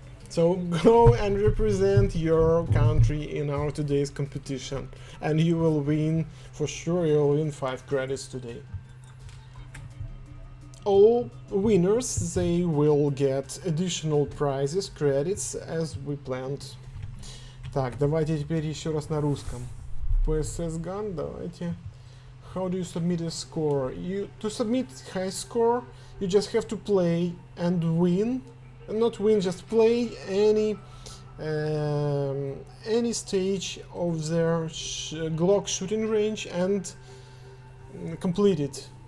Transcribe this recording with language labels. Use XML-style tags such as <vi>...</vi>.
<en>So go and represent your country in our today's competition, and you will win, for sure you'll win 5 credits today. All winners, they will get additional prizes, credits, as we planned.</en> <ru>Так, давайте теперь еще раз на русском.</ru> <en>PSS Gun,</en> <ru>давайте.</ru> <en>How do you submit a score? To submit high score, you just have to play and win. Not win, just play any stage of their Glock shooting range and complete it.</en>